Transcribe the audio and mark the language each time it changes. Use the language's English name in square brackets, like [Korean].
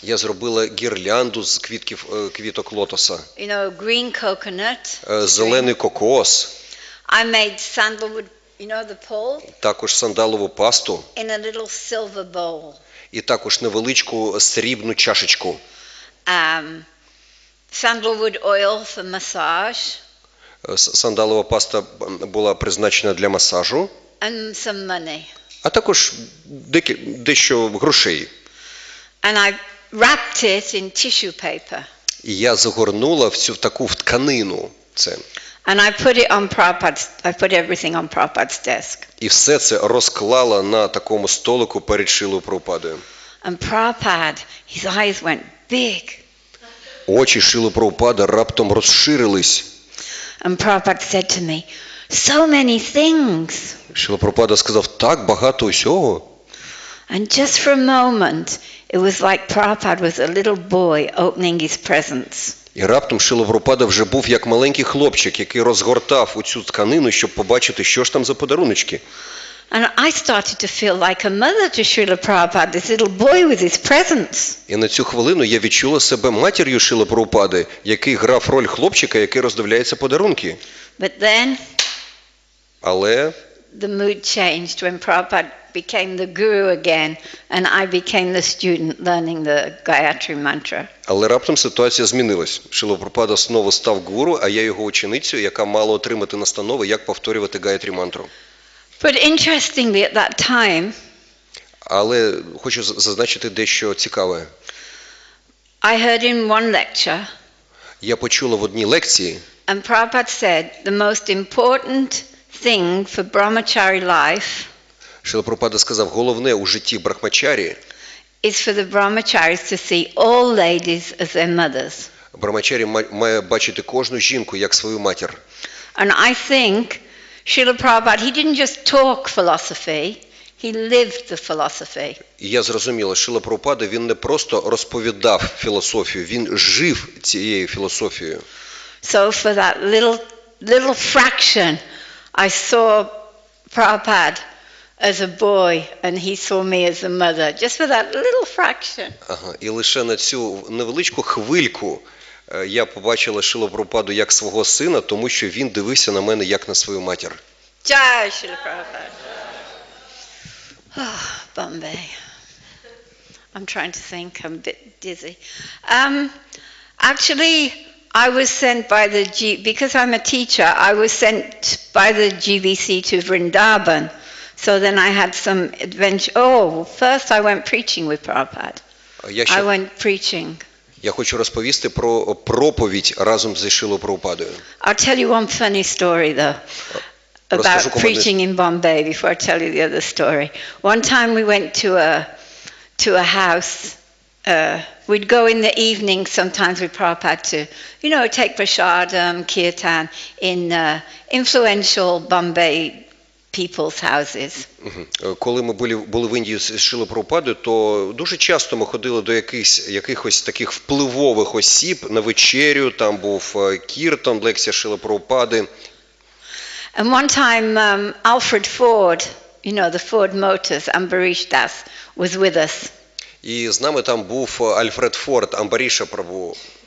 [Ukrainian] Я зробила гірлянду з квіток лотоса. [English] You know, green coconut. [Ukrainian] Зелений кокос. [English] I made sandalwood, you know, the pole. [Ukrainian] Також сандалову пасту. [English] In a little silver bowl. [Ukrainian] І також невеличку срібну чашечку. [English] Sandalwood oil for massage. [Ukrainian] Сандалова паста була призначена для масажу. [English] And some money. [Ukrainian] А також дещо грошей. [English] And I wrapped it in tissue paper. [Ukrainian] І я загорнула в таку тканину це. [English] And I put it on I put everything on Prabhupada's desk. [Ukrainian] І все це розклала на такому столику перед Шрилою Прабхупадою. [English] And Prabhupada, his eyes went big. [Ukrainian] Очі Шрили Прабхупади раптом розширились. [English] And Prabhupada said to me, so many things. [Ukrainian] Шрила Прабхупада сказав, так багато усього. [English] And just for a moment, it was like Prabhupada was a little boy opening his presents. [Ukrainian] І раптом Шрила Прабхупада вже був як маленький хлопчик, який розгортав у цю тканину, щоб побачити, що ж там за подаруночки. [English] And I started to feel like a mother to Srila Prabhupada, this little boy with his presents. [Ukrainian] І на цю хвилину я відчула себе матір'ю Шрили Прабхупади, який грав роль хлопчика, який роздивляється подарунки. [English] But then [Ukrainian] Але [English] the mood changed when Prabhupada became the guru again and I became the student learning the Gayatri mantra. [Ukrainian] Але раптом ситуація змінилась. Шрила Прабхупада знову став гуру, а я його ученицю, яка мала отримати настанови, як повторювати Гаятрі мантру. [English] But interestingly at that time, [Ukrainian] Але хочу зазначити дещо цікаве. [English] I heard in one lecture, [Ukrainian] Я почула в одній лекції, [English] and Prabhupada said the most important thing for brahmachari life [Ukrainian] Шрила Прабхупада сказав, головне у житті брахмачарі [English] is for the brahmacharis to see all ladies as their mothers. [Ukrainian] Брахмачарі має бачити кожну жінку як свою матір. [English] And I think Srila Prabhupada, he didn't just talk philosophy, he lived the philosophy. [Ukrainian] І я зрозуміла, Шрила Прабхупада, він не просто розповідав філософію, він жив цією філософією. [English] So for that little fraction, I saw Prabhupada as a boy and he saw me as a mother, just for that little fraction. Ага. [Ukrainian] І лише на цю невеличку хвильку я побачила Шрилу Прабхупаду як свого сина, тому що він дивився на мене як на свою матір. [English] Jai Srila Prabhupada. Oh, Bombay. I'm trying to think, I'm a bit dizzy. Actually, I was sent by because I'm a teacher, I was sent by the GBC to Vrindavan. So then I had some adventure. Oh, first I went preaching with Prabhupada. I went preaching. [Ukrainian] Я хочу розповісти про проповідь разом зі Шрилою Прабхупадою. [English] I'll tell you one funny story though about preaching in Bombay before I tell you the other story. One time we went to a house. We'd go in the evening sometimes with Prabhupada to, you know, take prasadam, Kirtan in influential Bombay people's houses. [Ukrainian] Коли ми були в Індії з Шрилою Прабхупадою, то дуже часто ми ходили до якихось таких впливових осіб на вечерю, там був Kirtan, лекція Шрили Прабхупади. [English] And one time Alfred Ford, you know, the Ford Motors, Ambarish Das, was with us. [Ukrainian] І з нами там був Альфред Форд, Амбаріша Прабху.